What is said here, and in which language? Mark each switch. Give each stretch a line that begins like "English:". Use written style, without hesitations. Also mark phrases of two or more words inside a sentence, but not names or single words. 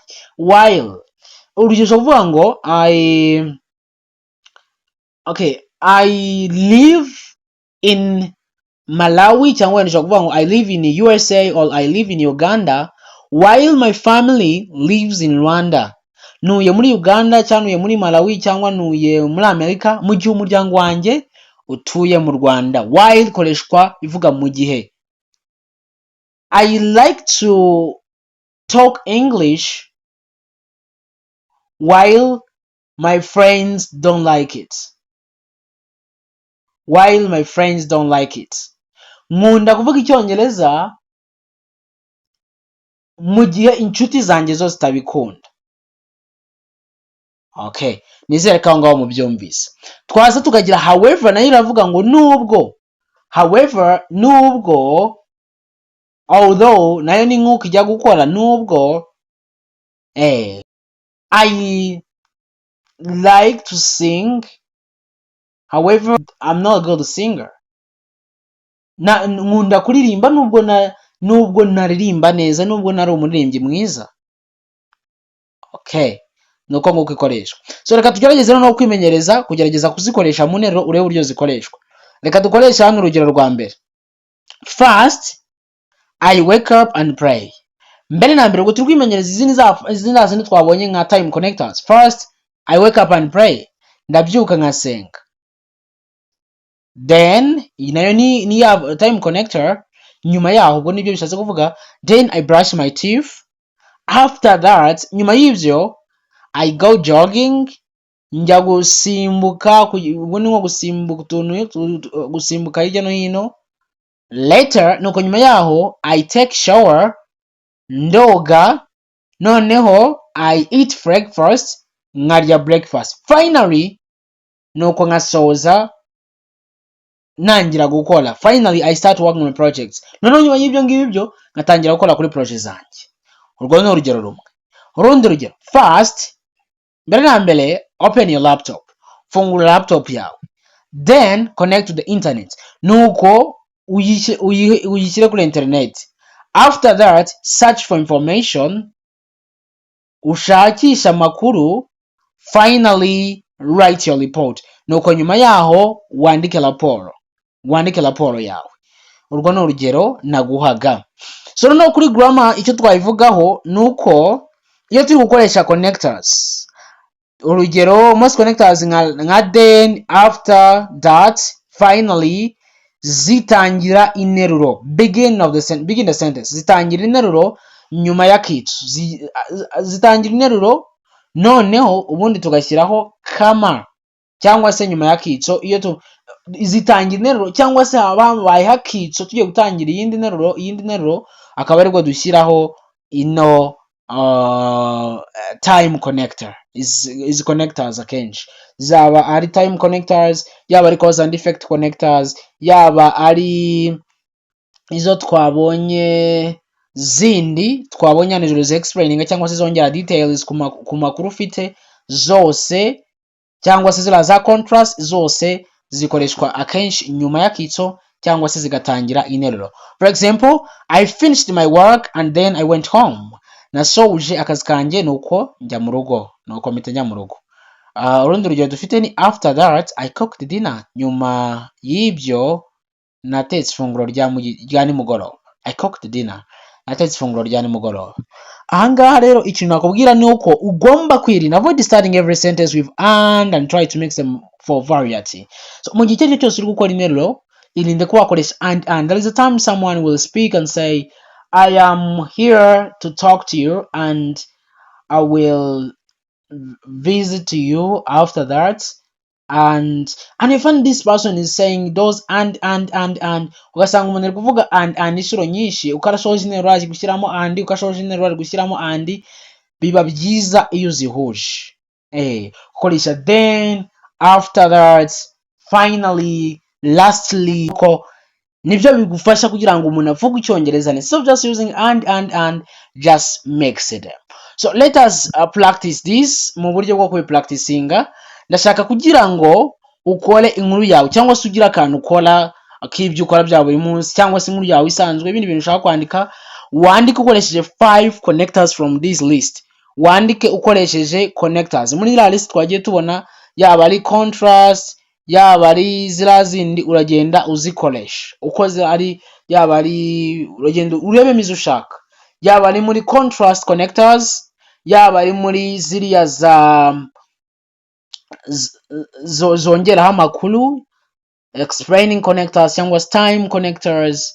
English: While
Kinyarwanda: urugero uvuga ngo
English: I live in Malawi
Kinyarwanda: cyangwa nishobora kuvuga ngo
English: I live in USA or I live in Uganda while my family lives in Rwanda.
Kinyarwanda: Nuye muri Uganda cyangwa nuye muri Malawi cyangwa nuye muri Amerika mu gihe umuryango wanjye utuye mu Rwanda. While koreshwa ivuga mu gihe.
English: I like to talk English while my friends don't like it.
Kinyarwanda: Nkunda kuvuga Icyongereza mu gihe inshuti zanjye zose zitabikunda. Okay, nizere ko ngaho mu byumvise. Twaza tukagira however nayo iravuga ngo nubwo however nubwo although nayo ni nk'uko ijya gukora nubwo
English: I like to sing, however I'm not a good singer.
Kinyarwanda: Nkunda kuririmba nubwo naririmba neza, nubwo nari umuririmbyi mwiza. Okay, nuko nguko ikoreshwa. So reka tugerageze no kwimenyereza kugerageza kuzikoresha mu nteruro urebe uburyo zikoreshwa. Reka dukoresha hano urugero rwa mbere.
English: First, I wake up and pray.
Kinyarwanda: Mbere na mbere ubwo turi kwimenyereza izindi zindi twabonye nka
English: time connectors. First, I wake up and pray.
Kinyarwanda: Ndabyuka nkasenga. Then nayo ni ya
English: time connector.
Kinyarwanda: Nyuma yaho ubwo nibyo bishatse kuvuga.
English: Then I brush my teeth. After that,
Kinyarwanda: nyuma y'ibyo
English: I go jogging.
Kinyarwanda: Njya gusimbuka, ubwo ni nko gusimbuka utuntu, gusimbuka hirya no hino.
English: Later,
Kinyarwanda: nuko nyuma yaho
English: I take shower.
Kinyarwanda: Ndoga. Noneho
English: I eat breakfast.
Kinyarwanda: Nkarya breakfast.
English: Finally,
Kinyarwanda: nuko nkasoza nangira gukora.
English: Finally, I start working on projects.
Kinyarwanda: Noneho nyuma y'ibyo ngibyo ngatangira gukora kuri project zanjye. Urwo ni urugero rumwe. Urundi rugero. First, mbere na mbere,
English: open your laptop.
Kinyarwanda: Fungura laptop yawe.
English: Then connect to the internet.
Kinyarwanda: Nuko uyishyire kuri internet.
English: After that, search for information.
Kinyarwanda: Ushakisha amakuru.
English: Finally, write your report.
Kinyarwanda: Nuko nyuma yaho wandike raporo yawe. Urwo ni urugero naguhaga. So no kuri grammar icyo twayivugaho nuko iyo turi gukoresha connectors. Urugero most connectors nka
English: then, after, that, finally
Kinyarwanda: zitangira interuro.
English: Begin the sentence.
Kinyarwanda: Zitangira interuro nyuma y'akitso. Zitangira interuro noneho ubundi tugashyiraho kama cyangwa se nyuma y'akitso. Iyo zitangira interuro cyangwa se habaye hakitso tugiye gutangira iyindi interuro akaba ariko dushyiraho ino
English: time connector.
Kinyarwanda: Is connectors akenshi zaba ari
English: time connectors,
Kinyarwanda: yaba ari
English: cause and effect connectors,
Kinyarwanda: yaba ari izo twabonye nijoro explaining cyangwa se zongera details ku makuru ufite zose, cyangwa se zira za contrast zose zikoreshwa akenshi nyuma y'akitso cyangwa se zigatangira interuro.
English: For example, I finished my work and then I went home.
Kinyarwanda: Nasoje akazi kanjye nuko njya mu rugo, nuko mpita njya mu rugo. Urundi rugero dufite ni
English: after that I cooked dinner.
Kinyarwanda: Nyuma y'ibyo natetse ifunguro rya nimugoroba.
English: I cooked dinner.
Kinyarwanda: Natetse ifunguro rya nimugoroba. Ahangaha rero ikintu nakubwira ni uko ugomba kwirinda,
English: avoid starting every sentence with and try to make them for variety.
Kinyarwanda: So mu gihe cyose uri gukora interuro irinde ko wakoresha and.
English: There is a time someone will speak and say I am here to talk to you and I will visit you after that, and you find this person is saying those and
Kinyarwanda: ugasanga umuntu ari kuvuga and inshuro nyinshi, ukarashoje interuro ari gushyiramo and, ukashoje interuro ari gushyiramo and. Biba byiza iyo uzihuje ukoresha
English: then, after that, finally, lastly.
Kinyarwanda: Ko nibyo bigufasha kugira ngo umuntu avuge Icyongereza neza.
English: So just using and just makes it. So let us practice this
Kinyarwanda: mu buryo bwo kubipracticinga. Ndashaka kugira ngo ukore inkuru yawe cyangwa se ugira akantu ukora akibyo ukora bya buri munsi, cyangwa se inkuru yawe isanzwe, ibindi bintu ushaka kwandika, wandike ukoresheje 5
English: connectors from this list.
Kinyarwanda: Wandike ukoresheje connectors muri la list twagiye tubona, yaba ari contrast, yaba ari zira zindi uragenda uzikoresha ukoze ari, yaba ari uragenda urebe mizo ushaka, yaba ari muri
English: contrast connectors,
Kinyarwanda: yaba ari muri ziriya zongeraho amakuru,
English: explaining connectors cyangwa time connectors.